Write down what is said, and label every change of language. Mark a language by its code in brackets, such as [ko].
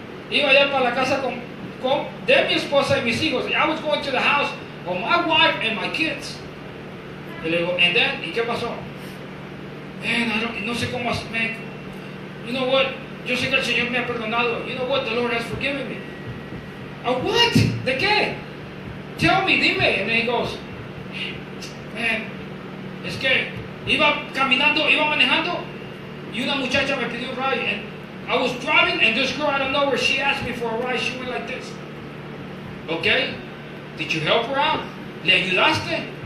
[es] Iba allá para la casa de mi esposa y mis hijos. [en] I was going to the house of my wife and my kids. [es] Y le digo, [en] and then, [es] ¿y qué pasó? Man, no sé cómo, man. [en] You know what? [es] Yo sé que el Señor me ha perdonado. [en] You know what? The Lord has forgiven me. What? [es] ¿De qué? [en] Tell me, dime. And then he goes, man, [es] es que iba caminando, iba manejando, y una muchacha me pidió un ride, [en] and I was driving, and this girl out of nowhere, she asked me for a ride. She went like this. Okay? Did you help her out? [es] ¿Le ayudaste?